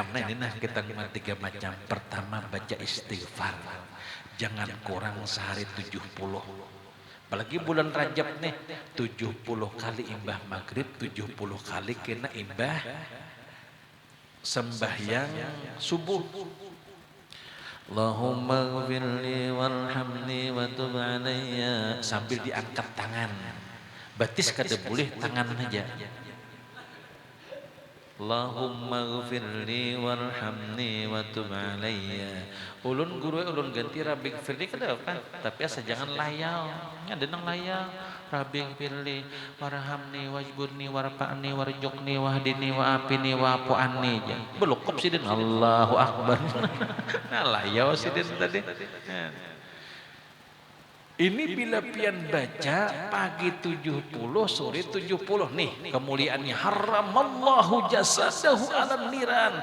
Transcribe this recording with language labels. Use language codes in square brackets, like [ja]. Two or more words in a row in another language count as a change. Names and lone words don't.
[bjn] Nah ini kita ngomong 3 macam. Pertama baca istighfar. Jangan kurang sehari 70. Apalagi bulan Rajab nih 70 kali imbah maghrib, 70 kali kena imbah sembahyang subuh. [ar] اللهم اغفر لي وارحمني وتب علي [bjn] sambil diangkat tangan. Batis kada boleh tangan aja. [ar] اللهم اغفر لي وارحمني وتب علي. [bjn] Ulun guru ulun ganti [ar] رب اغفر لي [bjn] kada apa? Tapi asa jangan layau. Nya denang layau. [ar] رب اغفر لي وارحمني واجبرني وارفعني وارزقني واهدني وعافني واعف عني. [bjn] Belokop sidin [ar] الله أكبر. [bjn] Nah layau sidin tadi. Ini bila pian baca pagi 70 sore 70 nih kemuliaannya [ar] حرم الله جسده على النيران.